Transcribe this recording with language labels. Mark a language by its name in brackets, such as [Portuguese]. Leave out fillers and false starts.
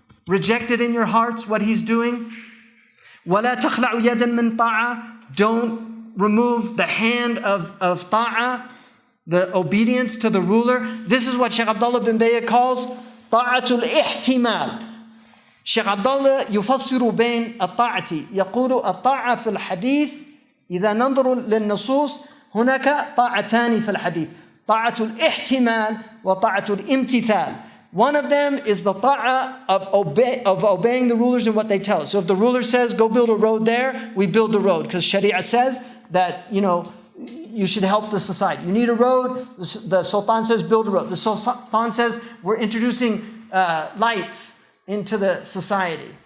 [English] Reject it in your hearts, what he's doing. [Arabic] وَلَا تَخْلَعُ يَدًا مِّن طَاعَةٍ. [English] Don't remove the hand of ta'ah, the obedience to the ruler. This is what Shaykh Abdullah bin Bayy calls [Arabic] طاعة الاحتمال. Shaykh Abdullah يفسر بين الطاعة. يقول الطاعة في الحديث إذا ننظر للنصوص هناك طاعتان في الحديث. طاعة الاحتمال وطاعة الامتثال. [English] One of them is the ta'ah of obeying the rulers and what they tell us. So if the ruler says, go build a road there, we build the road. Because Sharia says that, you should help the society. You need a road, the Sultan says, build a road. The Sultan says, we're introducing lights into the society.